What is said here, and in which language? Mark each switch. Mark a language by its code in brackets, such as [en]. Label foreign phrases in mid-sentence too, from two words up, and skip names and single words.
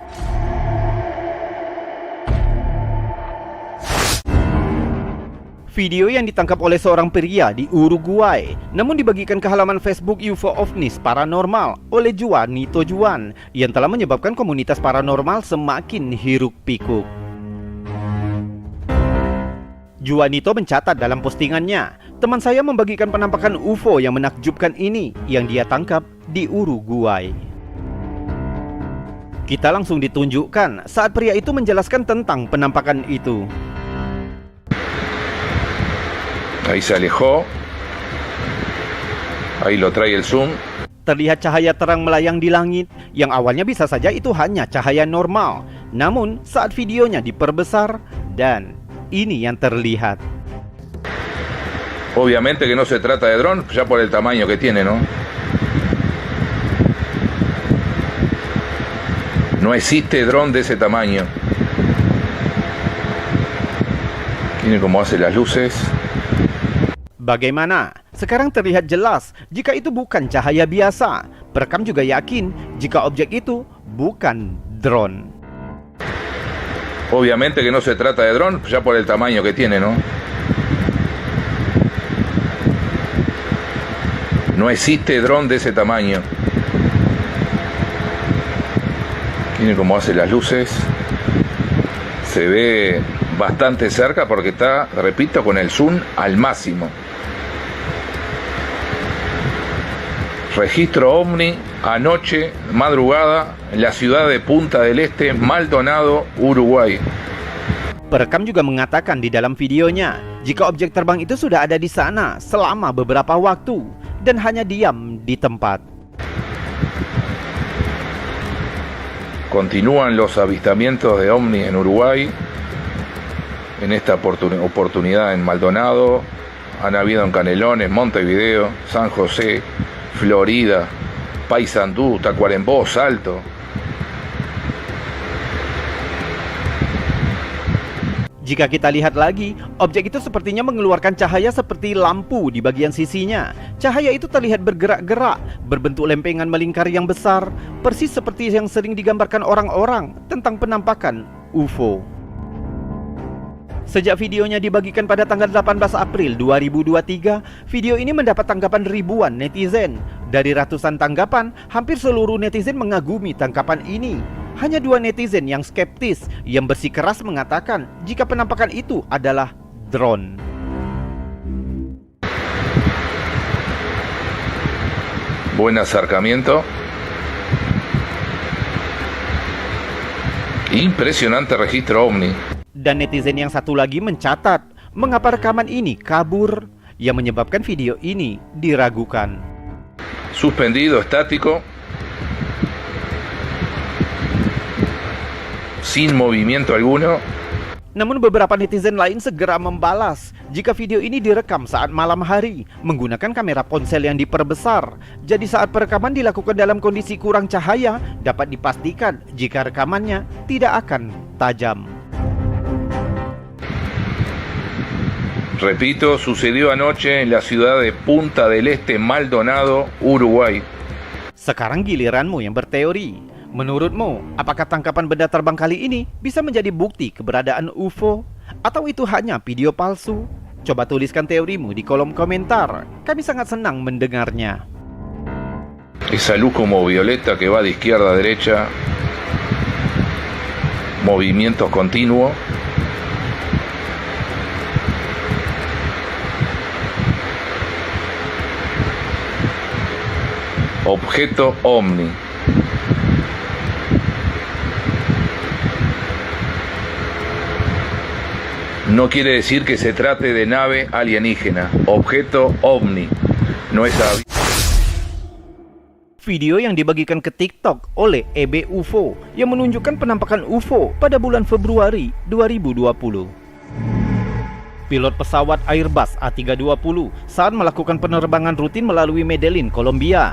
[id] Video yang ditangkap oleh seorang pria di Uruguay, namun dibagikan ke halaman Facebook UFO Ovnis Paranormal oleh Juan Nito Juan, yang telah menyebabkan komunitas paranormal semakin hiruk pikuk. Juanito mencatat dalam postingannya, teman saya membagikan penampakan UFO yang menakjubkan ini yang dia tangkap di Uruguay. Kita langsung ditunjukkan saat pria itu menjelaskan tentang penampakan itu. [es] Ahí se alejó. Ahí lo trae el zoom. [id] Terlihat cahaya terang melayang di langit, yang awalnya bisa saja itu hanya cahaya normal. Namun saat videonya diperbesar, dan ini yang terlihat. [es] Obviamente que no se trata de dron, ya por el tamaño que tiene, ¿no? No existe dron de ese tamaño. Miren cómo hace las luces. [id] Bagaimana? Sekarang terlihat jelas jika itu bukan cahaya biasa. Perekam juga yakin jika objek itu bukan drone. [es] Obviamente que no se trata de dron, ya por el tamaño que tiene, ¿no? No existe dron de ese tamaño. Miren cómo hace las luces. Se ve bastante cerca porque está, repito, con el zoom al máximo. Registro OVNI anoche, madrugada, en la ciudad de Punta del Este, Maldonado, Uruguay. [id] Perekam juga mengatakan di dalam videonya, jika objek terbang itu sudah ada di sana selama beberapa waktu dan hanya diam di tempat. [es] Continúan los avistamientos de OVNI en Uruguay. En esta oportunidad en Maldonado, han habido en Canelones, Montevideo, San José, Florida, Paysandú, Tacuarembó, Salto. [id] Jika kita lihat lagi, objek itu sepertinya mengeluarkan cahaya seperti lampu di bagian sisinya. Cahaya itu terlihat bergerak-gerak, berbentuk lempengan melingkar yang besar, persis seperti yang sering digambarkan orang-orang tentang penampakan UFO. Sejak videonya dibagikan pada tanggal 18 April 2023, video ini mendapat tanggapan ribuan netizen. Dari ratusan tanggapan, hampir seluruh netizen mengagumi tangkapan ini. Hanya 2 netizen yang skeptis, yang bersikeras mengatakan jika penampakan itu adalah drone. [es] Buen acercamiento. Impresionante registro OVNI. [id] Dan netizen yang satu lagi mencatat mengapa rekaman ini kabur, yang menyebabkan video ini diragukan. [es] Suspendido, estático, sin movimiento alguno. [id] Namun beberapa netizen lain segera membalas jika video ini direkam saat malam hari menggunakan kamera ponsel yang diperbesar. Jadi saat perekaman dilakukan dalam kondisi kurang cahaya, dapat dipastikan jika rekamannya tidak akan tajam. [es] Repito, sucedió anoche en la ciudad de Punta del Este, Maldonado, Uruguay. [id] Sekarang giliranmu yang berteori. Menurutmu, apakah tangkapan benda terbang kali ini bisa menjadi bukti keberadaan UFO? Atau itu hanya video palsu? Coba tuliskan teorimu di kolom komentar. Kami sangat senang mendengarnya. [es] Esa luz como violeta que va de izquierda a derecha. Movimientos continuos. Objeto OVNI. No quiere decir que se trate de nave alienígena. Objeto OVNI. No es avión. [id] Video yang dibagikan ke TikTok oleh EB UFO yang menunjukkan penampakan UFO pada bulan Februari 2020. Pilot pesawat Airbus A320 saat melakukan penerbangan rutin melalui Medellin, Kolombia.